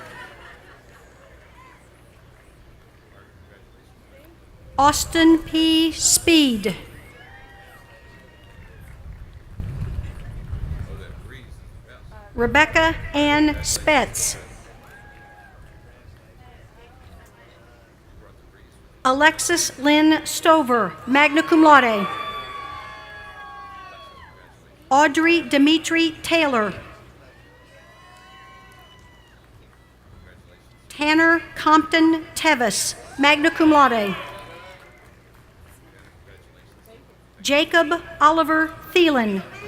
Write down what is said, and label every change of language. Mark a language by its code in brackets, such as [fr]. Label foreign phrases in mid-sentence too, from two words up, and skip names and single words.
[en] Austin P. Speed. Rebecca Ann Spetz. Alexis Lynn Stover, [la] magna cum laude. [en] Audrey Dimitri Taylor. Tanner Compton Tevis, [la] magna cum laude. [en] Jacob Oliver Thielen.